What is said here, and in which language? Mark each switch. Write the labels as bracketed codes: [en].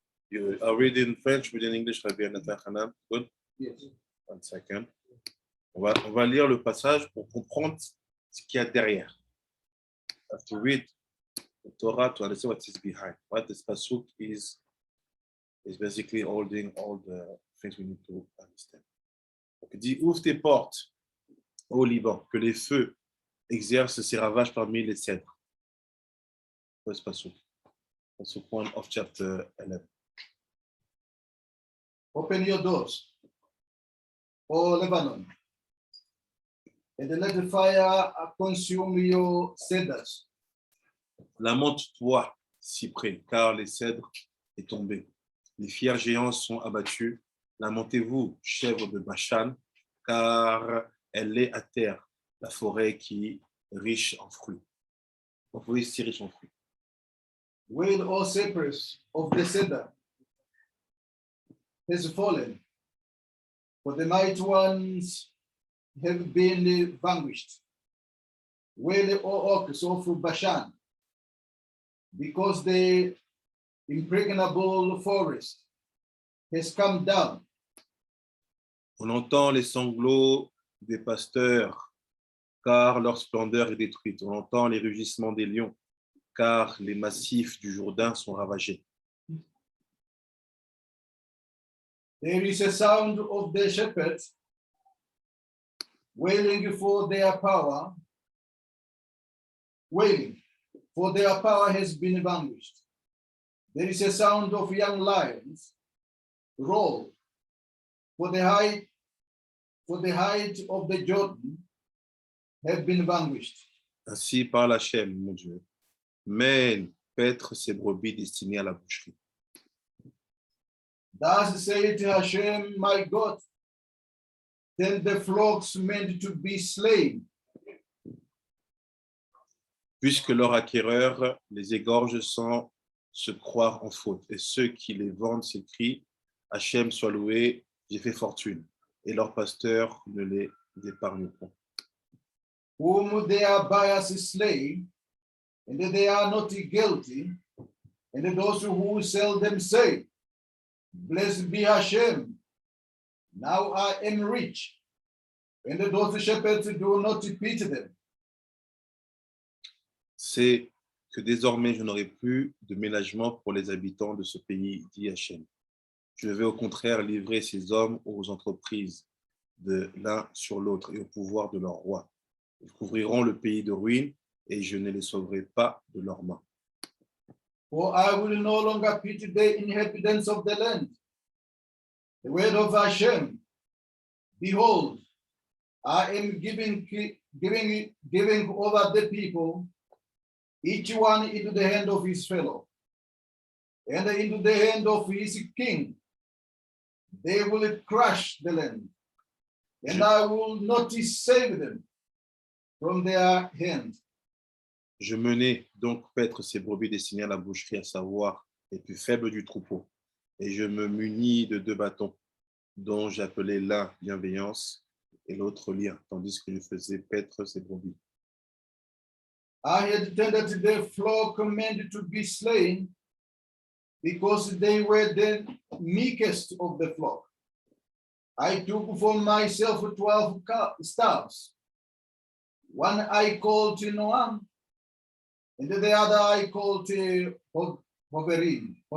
[en] You are reading French, reading English, Rabbi Nathan Hanan. Good? Yes. One second. [fr] On va lire le passage pour comprendre ce qu'il y a derrière. [en] You have to read the Torah to understand what is behind. What this pasuk is basically holding all the things we need to understand. [fr] Donc, il dit, ouvre tes portes au Liban, que les feux exercent ses ravages parmi les cèdres. [en] What's pasuk? Pasuk 1 of chapter 11. Open your doors, O Lebanon, and let the fire consume your cedars. [fr] Lamente-toi, cyprès, car les cèdres est tombé. Les fiers géants sont abattus. Lamentez-vous, chèvre de Bashan, car elle est à terre, la forêt qui est riche en fruits. La forêt si riche en fruits. [en] Wail, O cypress of the cedar, has fallen, for the mighty ones have been vanquished. Wail, O oaks of Bashan, because the impregnable forest has come down. [fr] On entend les sanglots des pasteurs, car leur splendeur est détruite. On entend les rugissements des lions, car les massifs du Jourdain sont ravagés. [en] There is a sound of the shepherds wailing for their power, wailing for their power has been vanquished. There is a sound of young lions roll, for the height of the Jordan have been vanquished. [fr] Ainsi parle Hachem, mon Dieu. Mène paître ses brebis destinées à la boucherie. [en] Thus saith Hashem, my God, then the flocks meant to be slain, [fr] Puisque leurs acquéreurs les égorgent sans se croire en faute, et ceux qui les vendent s'écrient, Hachem soit loué, j'ai fait fortune, et leurs pasteurs ne les épargnent pas. [en] whom their buyers slay, and they are not guilty, and those who sell them say, blessed be Hashem, now I am rich, and those shepherds do not pity them. [fr] C'est que désormais je n'aurai plus de ménagement pour les habitants de ce pays, dit Hachem. Je vais au contraire livrer ces hommes aux entreprises de l'un sur l'autre et au pouvoir de leur roi. Ils couvriront le pays de ruines et je ne les sauverai pas de leurs mains. [en] For I will no longer pity the inhabitants of the land. The word of Hashem, behold, I am giving over the people, each one into the hand of his fellow, and into the hand of his king. They will crush the land, and I will not save them from their hand. [fr] Je menai donc paître ces brebis destinées à la boucherie, à savoir les plus faibles du troupeau, et je me munis de 2 bâtons, dont j'appelais l'un bienveillance et l'autre lien, tandis que je faisais paître ces brebis. [en] I had tended the flock meant to be slain, because they were the meekest of the flock. I took for myself 12 staffs. One I called to Noam, and the other I called to Hovelim.